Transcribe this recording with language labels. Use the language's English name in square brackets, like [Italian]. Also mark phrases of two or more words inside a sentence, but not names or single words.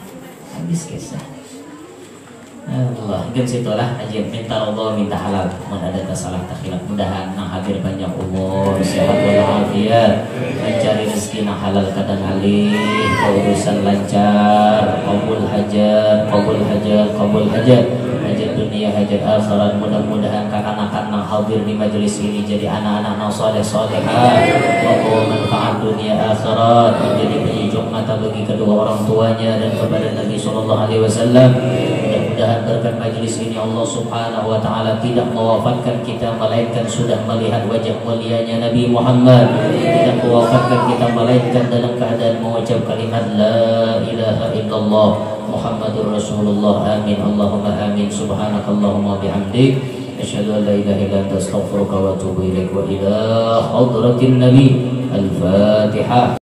[Banjar] Allah, dan situlah aja minta Allah minta halal, mun ada salah takhilaf mudahan nang hadir banyak umur, sehat walafiat, mencari rezeki nang halal kadang alih, urusan lancar, qabul hajat dunia hajat akhirat. Mudah-mudahan kakak-kakak nang hadir di majelis ini jadi anak-anak nang saleh-salehah, [Indonesian] wa manfaat dunia akhirat, menjadi penyejuk mata bagi kedua orang tuanya dan kepada Nabi [Arabic] صلى الله عليه وسلم. [Indonesian] Mudah-mudahan berkat majelis ini Allah [Arabic] سبحانه وتعالى [Indonesian] tidak mewafatkan kita melainkan sudah melihat wajah mulianya Nabi Muhammad, tidak mewafatkan kita melainkan dalam keadaan mengucap kalimat [Arabic] لا إله إلا الله محمد رسول الله. آمين اللهم آمين. سبحانك اللهم وبحمدك أشهد أن لا إله إلا أنت أستغفرك وأتوب إليك وإلى حضرة النبي. Al-Fatihah.